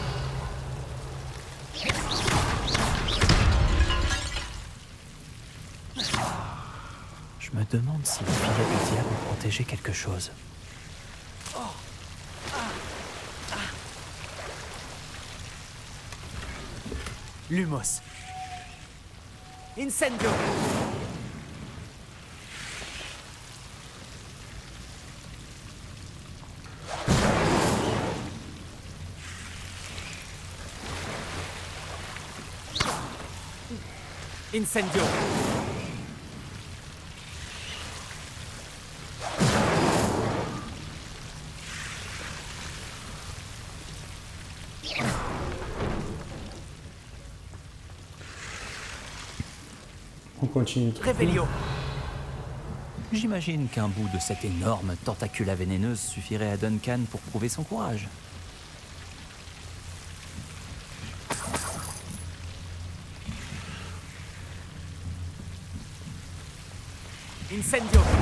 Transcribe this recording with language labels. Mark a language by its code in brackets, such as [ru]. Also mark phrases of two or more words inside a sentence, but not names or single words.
[fr] Je me demande si le filet du diable protégeait quelque chose. Lumos. Incendio. Incendio. On continue. Revelio. J'imagine qu'un bout de cette énorme tentacula vénéneuse suffirait à Duncan pour prouver son courage. Incendio.